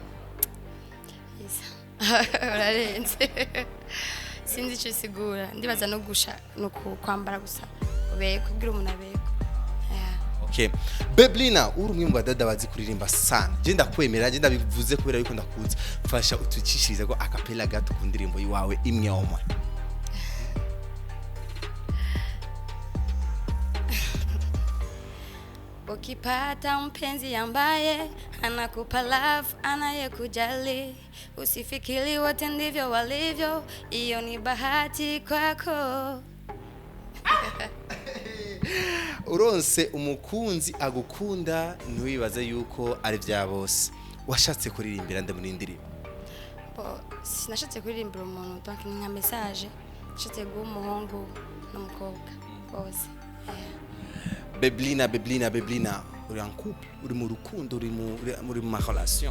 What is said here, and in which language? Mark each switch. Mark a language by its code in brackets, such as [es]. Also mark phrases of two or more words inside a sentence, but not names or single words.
[rn] urarenze sinzi icyo isigura ndibaza no gusha no kwambara gusa ubeko kugira umuntu abeko okay Beblina uri umwe mu badada bazi kuririmba sana je ndakwemera je ndabivuze kubera yuko ndakunze fasha utucishirize ko acapella gato ku ndirimbo yiwawe imwe omwe [sw] ukipata mpenzi ambaye anakupa love anayekujali usifikiri wote ndivyo walivyo iyo ni bahati kwako [rn] uronse umukunzi agukunda ntiwibaze yuko ari bya bose washatse kuririmbira nde muri indirimbo sinashatse kuririmbira umuntu donc nka message nashatse guha umuhungu n'umukobwa bose Beblina uri [fr] en couple [rn] uri mu rukundo uri mu ma relation